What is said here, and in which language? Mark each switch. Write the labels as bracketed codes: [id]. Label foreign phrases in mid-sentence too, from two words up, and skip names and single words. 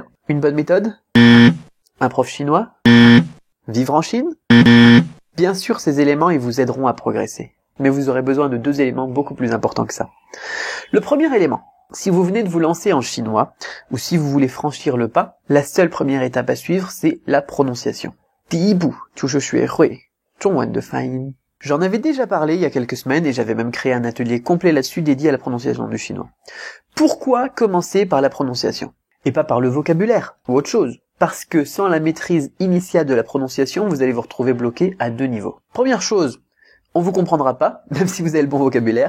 [fr] Une bonne méthode? Un prof chinois? Vivre en Chine? Bien sûr, ces éléments, ils vous aideront à progresser. Mais vous aurez besoin de deux éléments beaucoup plus importants que ça. Le premier élément, si vous venez de vous lancer en chinois, ou si vous voulez franchir le pas, la seule première étape à suivre, c'est la prononciation. [zh] 第一步就是学会中文的发音. [fr] J'en avais déjà parlé il y a quelques semaines et j'avais même créé un atelier complet là-dessus dédié à la prononciation du chinois. Pourquoi commencer par la prononciation et pas par le vocabulaire ou autre chose? Parce que sans la maîtrise initiale de la prononciation, vous allez vous retrouver bloqué à deux niveaux. Première chose, on vous comprendra pas, même si vous avez le bon vocabulaire.